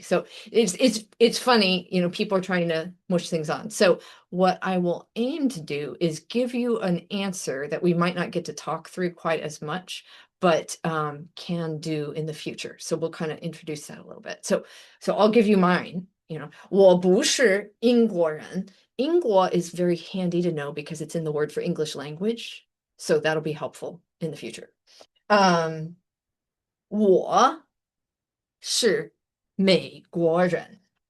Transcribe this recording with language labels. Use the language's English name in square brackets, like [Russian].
[English] So it's funny, you know, people are trying to mush things on. So what I will aim to do is give you an answer that we might not get to talk through quite as much, but can do in the future. So we'll kind of introduce that a little bit. So I'll give you mine. [Chinese] You know, 我不是英国人. [English] 英国 is very handy to know because it's in the word for English language. So that'll be helpful in the future. [Chinese] 我是美国人。